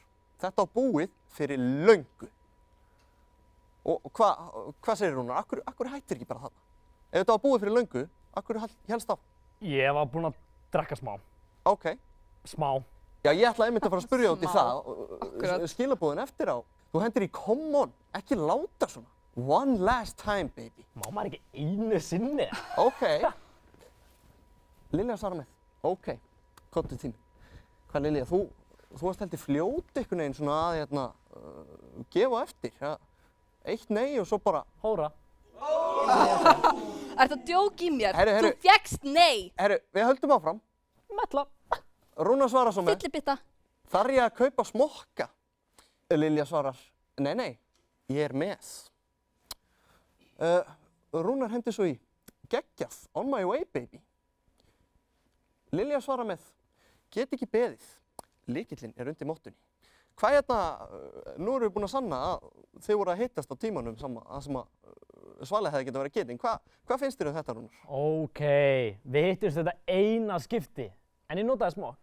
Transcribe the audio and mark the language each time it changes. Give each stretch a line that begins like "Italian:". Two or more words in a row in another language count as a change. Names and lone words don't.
Icelandic: Þetta á búið fyrir löngu. Og hvað segir Rúnar? Akkur hættir ekki bara þarna? Ef þetta á búið fyrir löngu, akkur helst á? Ég var búinn að drekka smá. Ok. Smá. Já, ég ætlaði einmitt að fara að spyrja út í það. Skilabóðin eftir á. Þú hendir í
English: come on,
Icelandic: ekki láta svona.
English: One last time, baby.
Icelandic: Má maður ekki einu sinni? Ok. Lilja svarar með, ok, komdu tími. Hvað Lilja, þú varst heldur fljót einhvern veginn svona að gefa eftir. Ja, 1 nei og svo bara... Hóra. Ertu að djóka í mér? Herru. Þú fékkst nei. Herru, við höldum áfram. Metla. Rúnar svarar svo með, Fyllibitta. þarf ég að kaupa smokka? Lilja svarar, nei, ég er með. Rúnar hendi svo í, geggjað,
English: on my way baby.
Icelandic: Lilja svarar með, get ekki beðið, lykillinn er undir mottunni. Hvað hérna, nú erum við búin að sanna að þið voru að hittast á tímanum sem að Svali hefði getað verið getinn. Hvað finnst þér um þetta, Rúnar? Ok, við hittumst þetta eina skipti, en ég notaði smokk.